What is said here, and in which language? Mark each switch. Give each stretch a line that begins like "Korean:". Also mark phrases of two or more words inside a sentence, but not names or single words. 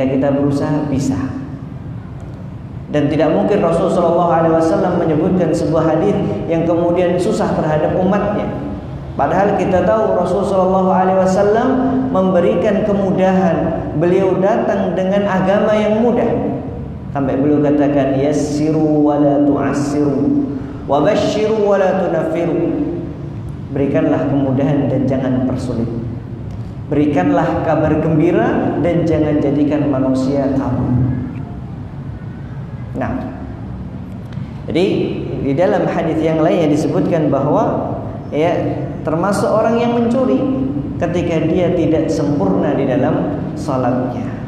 Indonesian: Ketika kita berusaha bisa. Dan tidak mungkin Rasulullah SAW menyebutkan sebuah hadis yang kemudian susah terhadap umatnya. Padahal kita tahu Rasulullah SAW memberikan kemudahan. Beliau datang dengan agama yang mudah. Sampai beliau katakan,
Arabic: يسروا ولا تعسروا وبشروا ولا تنفروا.
Indonesian: Berikanlah kemudahan dan jangan persulit. Berikanlah kabar gembira dan jangan jadikan manusia kabur. Nah, jadi di dalam hadis yang lain disebutkan bahwa termasuk orang yang mencuri ketika dia tidak sempurna di dalam salatnya.